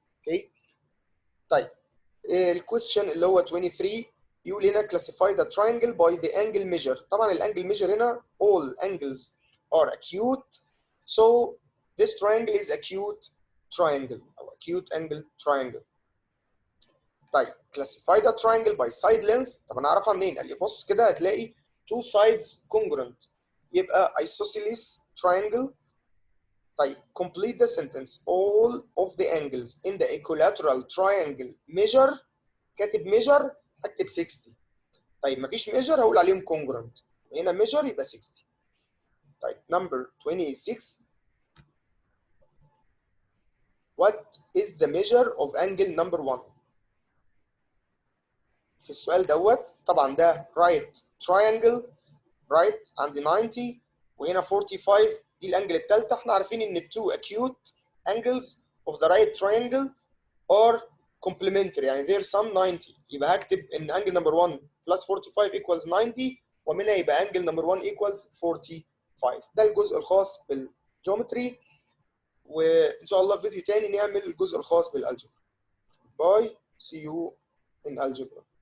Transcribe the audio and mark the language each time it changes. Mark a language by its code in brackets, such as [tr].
[ar] اوكي؟ طيب الكويستشن اللي هو 23 يقول هنا classify the triangle by the angle measure. [en] طبعا الانجل ميجر هنا all angles are acute so this triangle is acute triangle او acute angle triangle. طيب classify the triangle by side length. [ar] طب انا اعرفها منين؟ قال لي بص كده هتلاقي two sides congruent يبقى isosceles triangle. [en] طيب complete the sentence all of the angles in the equilateral triangle measure. [ar] كاتب measure هكتب 60. طيب مفيش measure هقول عليهم congruent هنا measure يبقى 60. [en] طيب number 26 what is the measure of angle number 1؟ في السؤال دوت طبعا ده right triangle right عندي 90 وهنا 45 [ar] دي الانجل الثالثه. [en] احنا عارفين ان التو acute angles of the right triangle are complementary، يعني their sum 90. [ar] يبقى هكتب ان انجل نمبر 1 plus 45 equals 90، ومنها يبقى انجل نمبر 1 equals 45. ده الجزء الخاص بالجيومتري، وان شاء الله في فيديو تاني نعمل الجزء الخاص بالالجبرا. باي، see you in algebra.